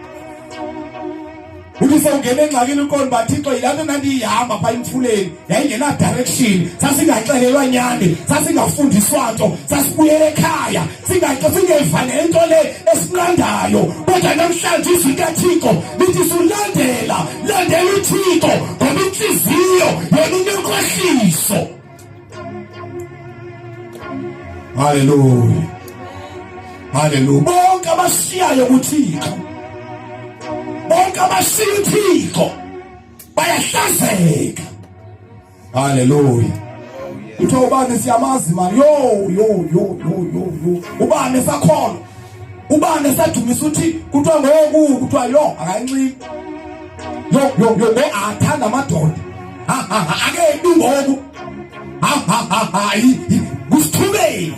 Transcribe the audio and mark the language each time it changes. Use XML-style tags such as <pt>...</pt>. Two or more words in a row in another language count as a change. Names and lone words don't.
<xh>Uthi sewungena engxakini unkolo baThixo yilanto nandiyihamba pha emfuleni yayingena direction sasingaxelelwa nyani sasingafundiswa nto sasibuyela ekhaya singeva nento le esinqandayo kodwa namhlanje izwi likaThixo lithi sulandela uThixo ngoba inhliziyo ngaso. Hallelujah. Hallelujah. Bonke abashiyayo kuThixo, bonke abashiya uThixo bayahlazeka. Hallelujah. Utho ubani siyamazi manje, yo. Ubani sakhona, ubani sadumisa uthi kuthiwa ngoku, kuthiwa yo akayinciki. Yo athanda amadoda. Ake ngoku. Kusithubeni.</xh>